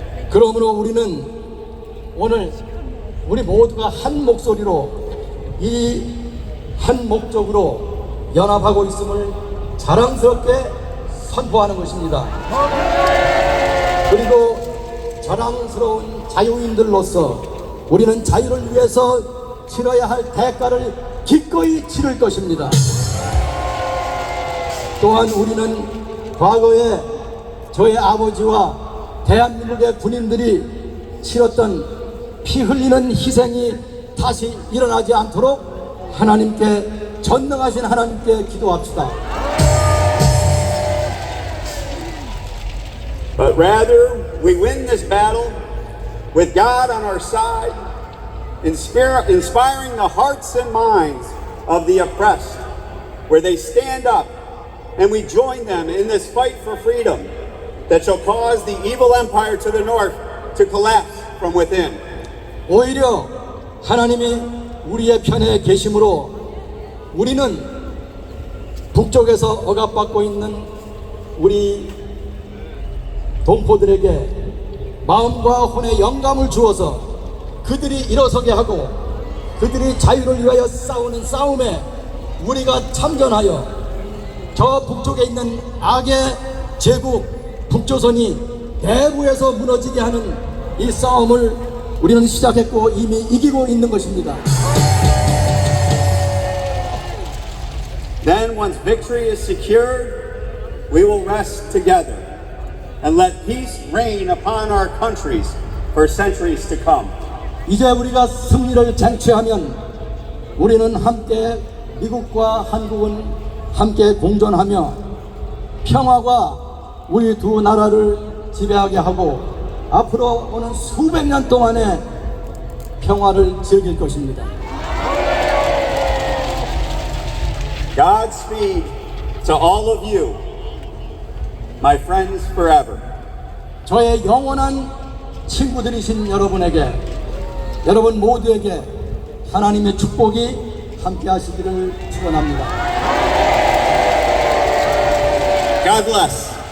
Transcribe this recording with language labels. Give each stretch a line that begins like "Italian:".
Korean: 그러므로 우리는 오늘 우리 모두가 한 목소리로 이 한 목적으로 연합하고 있음을 자랑스럽게 선포하는 것입니다. 그리고 자랑스러운 자유인들로서 우리는 자유를 위해서 치러야 할 대가를 기꺼이 치를 것입니다. 또한 우리는 과거에 저의 아버지와 대한민국의 군인들이 치렀던 피 흘리는 희생이 다시 일어나지 않도록 하나님께, 전능하신 하나님께 기도합시다.
English: But rather, we win this battle with God on our side, inspiring the hearts and minds of the oppressed, where they stand up and we join them in this fight for freedom that shall cause the evil empire to the north to collapse from within.
Korean: 오히려 하나님이 우리의 편에 계심으로 우리는 북쪽에서 억압받고 있는 우리 동포들에게 마음과 혼의 영감을 주어서 그들이 일어서게 하고 그들이 자유를 위하여 싸우는 싸움에 우리가 참전하여 저 북쪽에 있는 악의 제국 북조선이 내부에서 무너지게 하는 이 싸움을 우리는 시작했고 이미 이기고 있는 것입니다.
English: Then once victory is secured, we will rest together and let peace reign upon our countries for centuries to come.
Korean: 이제 우리가 승리를 쟁취하면 우리는 함께 미국과 한국은 함께 공존하며 평화가 우리 두 나라를 지배하게 하고 앞으로 오는 수백 년 동안의 평화를 즐길 것입니다.
English: Godspeed to all of you, my friends forever.
Korean: 저의 영원한 친구들이신 여러분에게, 여러분 모두에게 하나님의 축복이 함께 하시기를 축원합니다.
English: God bless.